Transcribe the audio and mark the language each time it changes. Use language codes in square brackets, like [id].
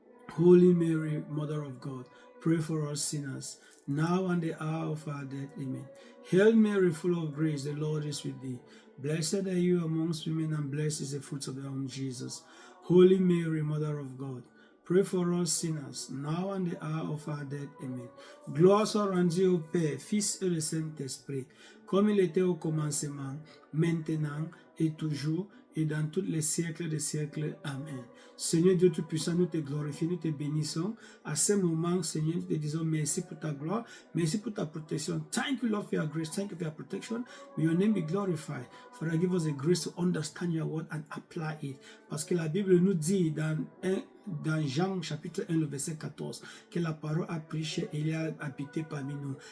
[en] Holy Mary, Mother of God, pray for us sinners, now and the hour of our death. Amen. Hail Mary, full of grace, the Lord is with thee. Blessed are you amongst women, and blessed is the fruit of thy womb, Jesus. Holy Mary, Mother of God, pray for us sinners, now and the hour of our death. Amen. [fr] Gloire soit rendue au Père, Fils et le Saint-Esprit, comme il était au commencement, maintenant et toujours, et dans tous les siècles des siècles. Amen. Seigneur Dieu Tout-Puissant, nous te glorifions, nous te bénissons. À ce moment, Seigneur, nous te disons merci pour ta gloire, merci pour ta protection. [en] Thank you, Lord, for your grace. Thank you for your protection. May your name be glorified. Father, give us the grace to understand your word and apply it. [fr] Parce que la Bible nous dit dans Jean chapitre 1, le verset 14, que la parole a pris chair et il a habité parmi nous.